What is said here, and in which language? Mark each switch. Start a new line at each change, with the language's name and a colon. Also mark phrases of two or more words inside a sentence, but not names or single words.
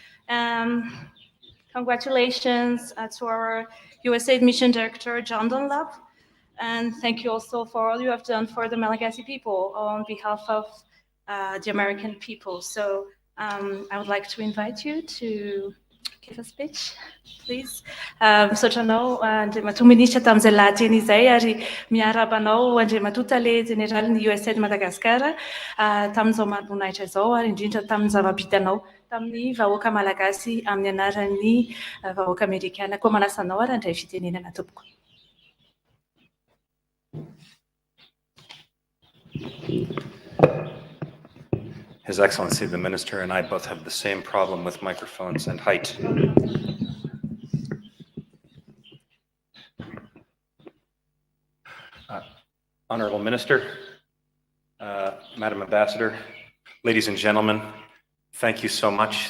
English: Congratulations to our USAID Mission Director, John Dunlap. And thank you also for all you have done for the Malagasy people on behalf of the American people. So I would like to invite you to give a speech, please.
Malagasy: Misaotra anao Andriamatoa Minisitra tamin'izay lahateny izay ary miaraba anao Andriamatoa Tale Generalin'ny USAID Madagasikara tamin'izao mari-boninahitra izao ary indrindra tamin'ny zava-bitanao tamin'ny vahoaka malagasy amin'ny anaran'ny vahoaka amerikana. Koa manasa anao ary handray fitenenana tompoko.
English: His Excellency the Minister and I both have the same problem with microphones and height. Honorable Minister, Madam Ambassador, ladies and gentlemen, thank you so much.